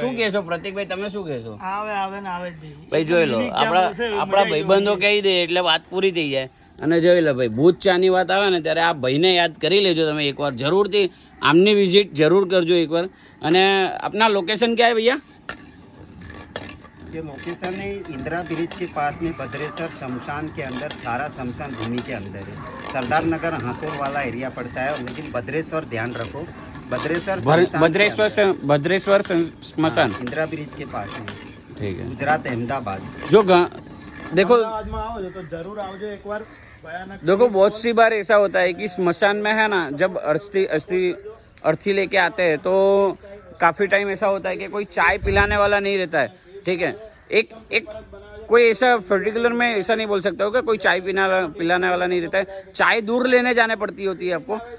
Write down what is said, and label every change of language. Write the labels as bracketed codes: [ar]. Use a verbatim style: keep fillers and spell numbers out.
[gu] ભાઈ, કહેશો પ્રતિકભાઈ, તમે શું કહેશો? આવે આવે ને આવે જ ભાઈ ભાઈ જોઈ લો, આપણા આપણા ભાઈબંધો કહી દે એટલે વાત પૂરી થઈ જાય. અને જોઈ લો ભાઈ, ભૂત ચાની વાત આવે ને ત્યારે આ ભાઈને યાદ કરી લેજો તમે એકવાર, જરૂરથી આમની વિઝિટ જરૂર કરજો એકવાર. અને આપના લોકેશન ક્યાં છે ભૈયા? [hi] ये लोकेशन है इंदिरा ब्रिज के पास में, भद्रेसर शमशान के अंदर, छारा शमशान भूमि के अंदर है। सरदार नगर हंसोर वाला एरिया पड़ता है, लेकिन भद्रेसर ध्यान रखो, भद्रेसर ભર- शमशान के [gu] ભદ્રેશ્વર [hi] अंदर। [gu] સ- ભદ્રેશ્વર સ- સ્મશાन, [hi] हाँ, इंदिरा ब्रिज के पास में, [gu] ઠીક હે. [hi] गुजरात अहमदाबाद। [gu] જો ગ- देखो અમદાવાદમાં આવો છો તો જરૂર આવજો એકવાર, ભયાનક [hi] देखो बहुत सी बार ऐसा होता है कि स्मशान में है ना, जब अर्थी अस्थि अर्थी लेके आते हैं तो काफ़ी टाइम ऐसा होता है कि कोई चाय पिलाने वाला नहीं रहता है, ठीक है? एक एक कोई ऐसा पर्टिकुलर में ऐसा नहीं बोल सकता हो कि कोई चाय पीना पिलाने वाला नहीं रहता है, चाय दूर लेने जाने पड़ती होती है आपको।